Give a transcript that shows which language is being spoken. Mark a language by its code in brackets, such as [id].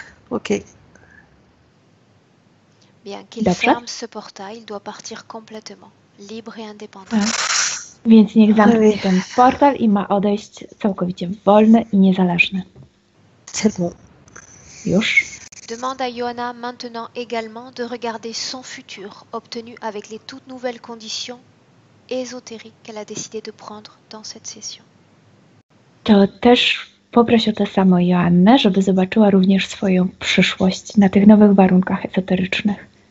[fr] Ok. Bien, qu'il ferme ce portail, il doit partir complètement, libre et indépendant. [pl] Więc niech zamknie ten portal i ma odejść całkowicie wolny i niezależny. [fr] C'est bon. [pl] Już. [fr] Demande à Johanna maintenant également de regarder son futur obtenu avec les toutes nouvelles conditions ésotériques qu'elle a décidé de prendre dans cette session. [pl] To też poproś o to samo Joannę, żeby zobaczyła również swoją przyszłość na tych nowych warunkach ezoterycznych.